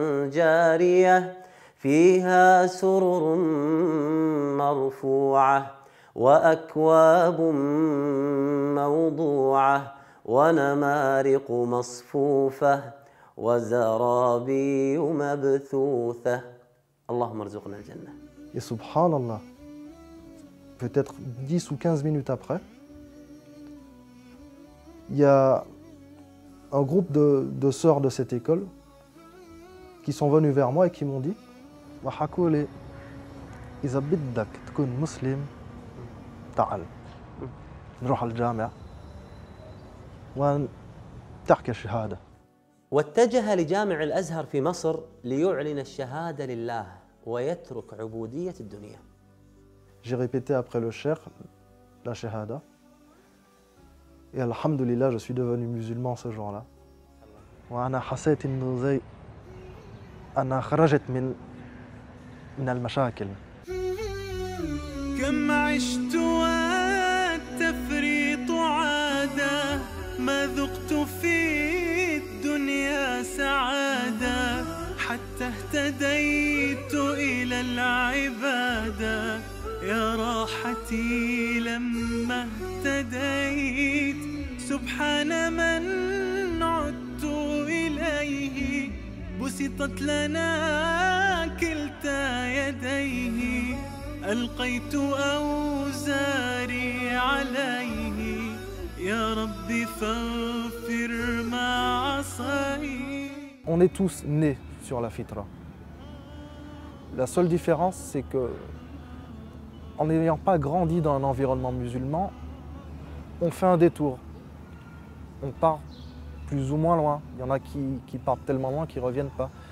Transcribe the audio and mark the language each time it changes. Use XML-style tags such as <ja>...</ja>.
<ar>جارية فيها سرر مرفوعة وأكواب موضوعة ونمارق مصفوفة وزرابي مبثوثة. اللهم ارزقنا الجنة.</ar> <fr>Et subhanallah, peut-être 10 ou 15 minutes après, il y a un groupe de sœurs de cette école qui sont venues vers moi et qui m'ont dit</fr> <ar>وحكوا لي إذا بدك تكون مسلم تعال نروح على الجامع وتحكي الشهادة. واتجه لجامع الأزهر في مصر ليعلن الشهادة لله ويترك عبودية الدنيا.</ar> <fr>J'ai répété après le cheikh la shahada et alhamdulillah je suis devenu musulman ce jour-là.</fr> <ar>وأنا حسيت إنه زي أنا خرجت من المشاكل. كم عشت والتفريط عادة ما ذقت في الدنيا سعادة حتى اهتديت إلى العبادة يا راحتي لما اهتديت سبحان من عدت إليه بسطت لنا كلتا يديه ألقيت أوزاري عليه يا ربي فاغفر ما عصيت.</ar> <fr>On est tous nés sur la fitra. La seule différence, c'est que, en n'ayant pas grandi dans un environnement musulman, on fait un détour. On part plus ou moins loin. Il y en a qui partent tellement loin qu'ils ne reviennent pas.</fr>